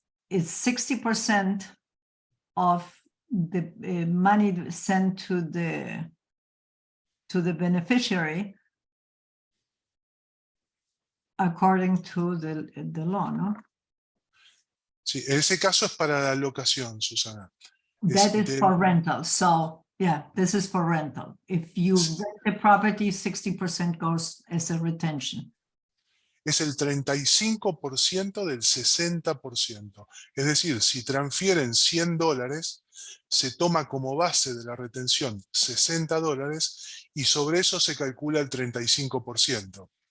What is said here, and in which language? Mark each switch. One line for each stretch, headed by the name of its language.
English: It's 60% of the money sent to the beneficiary according to the law, no?
Spanish: Sí, en ese caso es para la locación, Susana.
English: That is for rental. So yeah, this is for rental. If you rent the property, 60% goes as a retention.
Spanish: Es el 35% del 60%. Es decir, si transfieren $100, se toma como base de la retención $60 y sobre eso se calcula el 35%.